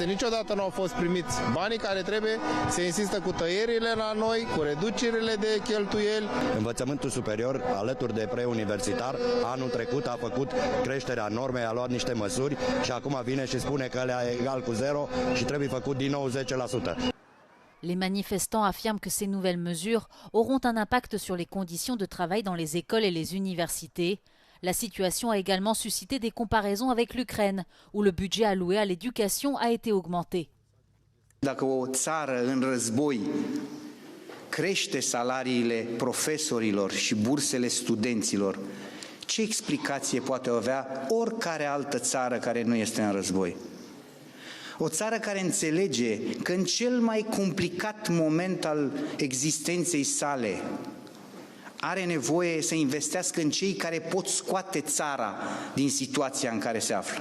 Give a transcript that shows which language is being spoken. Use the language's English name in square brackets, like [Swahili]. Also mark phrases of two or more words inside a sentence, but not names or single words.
[Romanian] Niciodată nu au fost primiți banii care trebuie, se insistă cu tăierile la noi, cu reducerile de cheltuieli. Învățământul superior, alături de preuniversitar, anul trecut a făcut creșterea normelor vreme a luat niște măsuri și acum vine și spune că ăla e egal cu 0 și trebuie făcut din nou 10%. [French] Les manifestants affirment que ces nouvelles mesures auront un impact sur les conditions de travail dans les écoles et les universités. La situation a également suscité des comparaisons avec l'Ukraine, où le budget alloué à l'éducation a été augmenté. [Romanian] Dacă o țară în război crește salariile profesorilor și bursele studenților, ce explicație poate avea oricare altă țară care nu este în război? O țară care înțelege că în cel mai complicat moment al existenței sale are nevoie să investească în cei care pot scoate țara din situația în care se află.